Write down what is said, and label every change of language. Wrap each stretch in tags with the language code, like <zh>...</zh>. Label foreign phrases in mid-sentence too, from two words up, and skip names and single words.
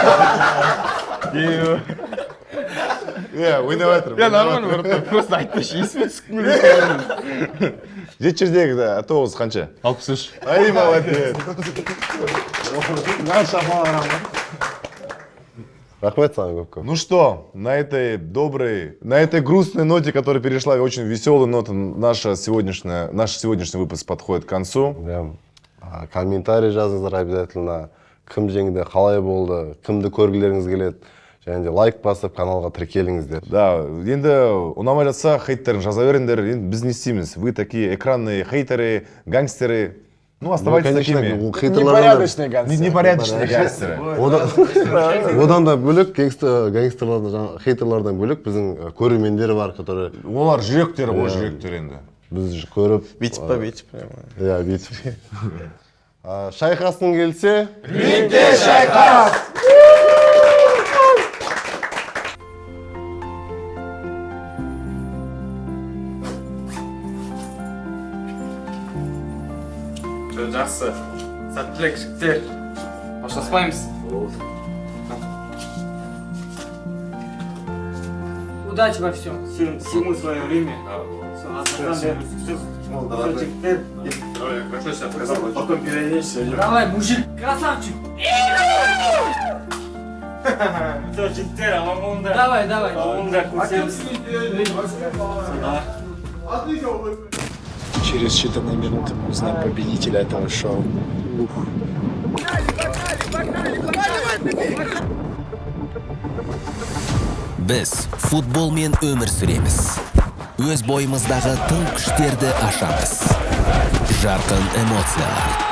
<kk>Ойнап жатырмын.</kk> <ru>Нормально, просто</ru> <kk>айтпайшы, есіме түсіп келеді. Жеті 9 қанша? 63.</kk> <ru>Ай, молодец.</ru> <kk>Рахмет саған көп.</kk> <ru>Ну что, на этой грустной ноте, которая перешла в очень веселую ноту, наш сегодняшний выпуск подходит к концу.</ru> <kk>Комментарий жазыңыздар обязательно. Кім жеңді, қалай болды, кімді көргілеріңіз келеді. Және де лайк басып, каналға тіркеліңіздер. Да, енді ұнамай жатса, хейтерін жаза беріңдер. Біз не істейміз?</kk> <ru>Вы такие экранные хейтеры, гангстеры. Ну, оставайтесь такими. Непорядочные гангстеры. Непорядочные гангстеры.</ru> <kk>Одан да бөлек, хейтерлардан бөлек біздің көрермендер бар, которые... Олар жүректері ғой, жүректер енді. Біз көріп... Бүйтіп па, бүйтіп. Иә, бүйтіп. Шайқасың келсе... Рингте шайқас! Жақсы. Сәттілік жігіттер. Башласпаймыз.</kk> <ru>Удачи во всем. Всему свое время. Потом переоденешься. Давай, мужик, красавчик. Давай. Через считанные минуты мы узнаем победителя этого шоу.</ru> <kk>Біз футболмен өмір сүреміз. Өз бойымыздағы тың күштерді ашамыз. Жарқын эмоциялар.</kk>